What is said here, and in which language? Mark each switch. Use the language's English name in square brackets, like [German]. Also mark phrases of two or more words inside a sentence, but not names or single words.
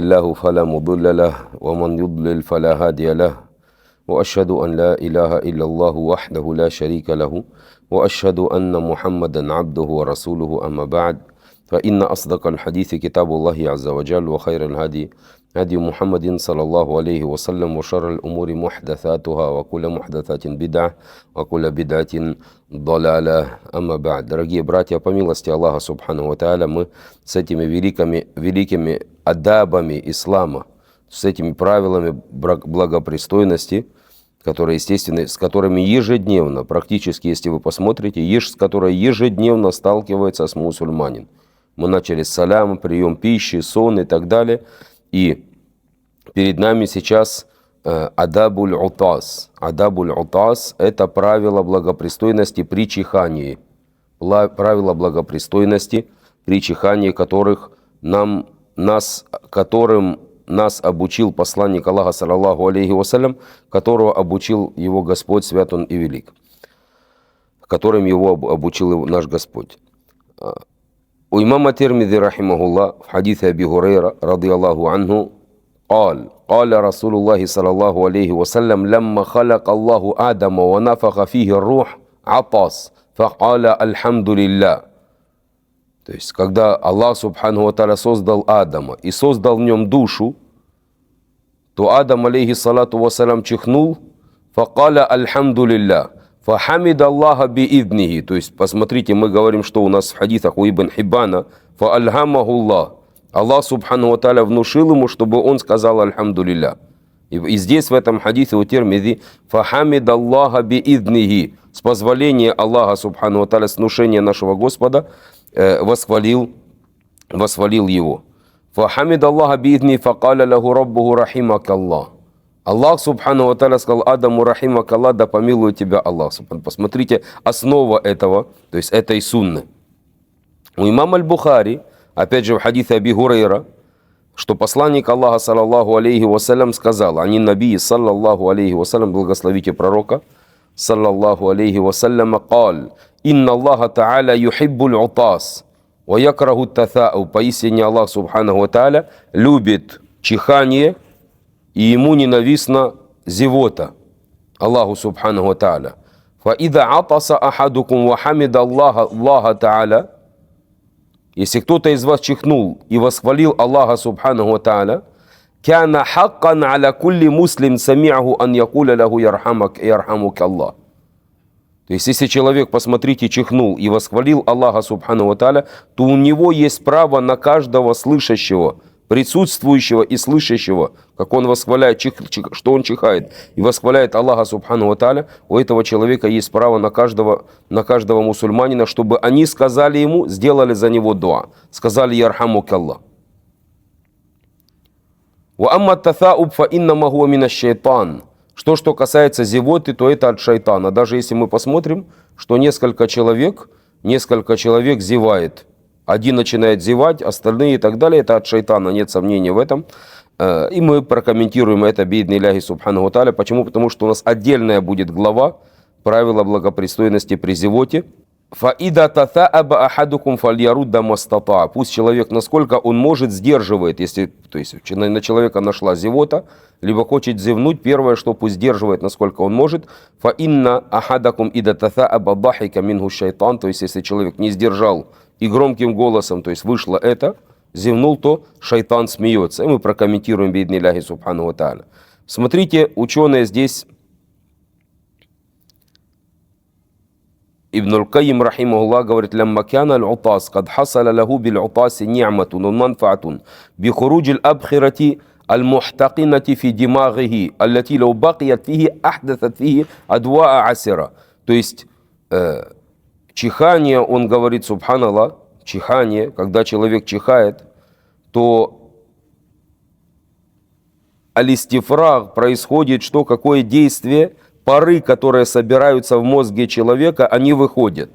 [Arabic] الله فلا مضل له ومن يضلل فلا هادي له وأشهد أن لا إله إلا الله وحده لا شريك له وأشهد أن محمدا عبده ورسوله أما بعد فإن أصدق الحديث كتاب الله عز وجل وخير الهدي هدي محمد صلى الله عليه وسلم وشر الأمور محدثاتها وكل محدثات بدعة وكل بدعة ضلالة أما بعد. [Russian] Дорогие братья, по милости Аллаха [Arabic] سبحانه وتعالى, [Russian] мы с этими великими адабами ислама, с этими правилами благопристойности, которые, естественно, с которыми ежедневно, практически, если вы посмотрите, с которой ежедневно сталкивается с мусульманин. Мы начали с саляма, прием пищи, сон и так далее. И перед нами сейчас [Arabic] آداب العطاس. آداب العطاس [Russian] – это правило благопристойности при чихании. Правила благопристойности при чихании, которым нас обучил посланник Аллаха, [Arabic] صلى الله عليه وسلم, [Russian] которого обучил его Господь, свят он и велик, которым его обучил наш Господь. У имама Тирмизи, рахимахуллах, в хадисе Аби Хурейра, [Arabic] رضي الله عنه, قال رسول الله صلى الله عليه وسلم لما خلق الله آدم ونفخ فيه الروح عطس فقال الحمد لله. [Russian] То есть, когда Аллах [Arabic] سبحانه وتعالى [Russian] создал Адама и создал в нем душу, то Адам, [Arabic] عليه الصلاة والسلام, чихнул, فقال الحمد لله، فحمد الله بإذنه. [Russian] То есть, посмотрите, мы говорим, что у нас в хадисах у Ибн Хиббана, фаальхамахуллах. Аллах [Arabic] سبحانه وتعالى [Russian] внушил ему, чтобы он сказал альхамдулилля. И здесь в этом хадисе у Тирмизи, [Arabic] فحمد الله بإذنه. [Russian] С позволения Аллаха [Arabic] سبحانه وتعالى, [Russian] с внушения нашего Господа, восхвалил его. [Arabic] فحمد الله بإذن فقال له ربه رحمك الله. [Russian] Аллах [Arabic] سبحانه وتعالى [Russian] сказал Адаму рахимакаллах, да помилует тебя Аллах. Посмотрите, основа этого, то есть этой сунны. У имама Аль-Бухари, опять же в хадисе Аби Хурейра, что посланник Аллаха, [Arabic] صلى الله عليه وسلم, [Russian] сказал, [Arabic] عن النبي، صلى الله عليه وسلم, [Russian] благословите пророка, [Arabic] صلى الله عليه وسلم, قال, إن الله تعالى يحب العطاس ويكره التثاؤب. [Russian] Поистине Аллах [Arabic] سبحانه وتعالى [Russian] любит чихание, и ему ненавистна зевота. [Arabic] الله سبحانه وتعالى. فإذا عطس أحدكم وحمد الله تعالى. [Russian] Если кто-то из вас чихнул и восхвалил [Arabic] الله سبحانه وتعالى، كان حقا على كل مسلم سمعه أن يقول له يرحمك الله. [Russian] То есть, если человек, посмотрите, чихнул и восхвалил Аллаха [Arabic] سبحانه وتعالى, [Russian] то у него есть право на каждого слышащего, присутствующего и слышащего, как он восхваляет, что он чихает, и восхваляет Аллаха [Arabic] سبحانه وتعالى, [Russian] у этого человека есть право на каждого мусульманина, чтобы они сказали ему, сделали за него дуа, сказали [Arabic] يرحمك الله. وأما التثاؤب فإنما هو من الشيطان. [Russian] Что касается зевоты, то это от шайтана. Даже если мы посмотрим, что несколько человек зевает. Один начинает зевать, остальные и так далее. Это от шайтана, нет сомнений в этом. И мы прокомментируем это [Arabic] بإذن الله سبحانه وتعالى. [Russian] Почему? Потому что у нас отдельная будет глава правила благопристойности при зевоте. [Arabic] فإذا تثاءب أحدكم فليرده ما استطاع. [Russian] Пусть человек, насколько он может, сдерживает. То есть на человека нашла зевота, либо хочет зевнуть, первое, что пусть сдерживает, насколько он может. [Arabic] فإن أحدكم إذا تثاءب ضحك منه الشيطان. [Russian] То есть если человек не сдержал и громким голосом, то есть вышло это, зевнул, то шайтан смеется. И мы прокомментируем [Arabic] بإذن الله سبحانه وتعالى. [Russian] Смотрите, ученые здесь, Ибн Аль-Кайим, рахимахуллах, говорит, [Arabic] لما كان العطاس قد حصل له بالعطاس نعمة ومنفعة بخروج الأبخرة المحتقنة في دماغه التي لو بقيت فيه أحدثت فيه أدواء عسيرة». [Russian] То есть, чихание, он говорит, субханаллах, чихание, когда человек чихает, то алистифраг происходит, что какое действие, пары, которые собираются в мозге человека, они выходят.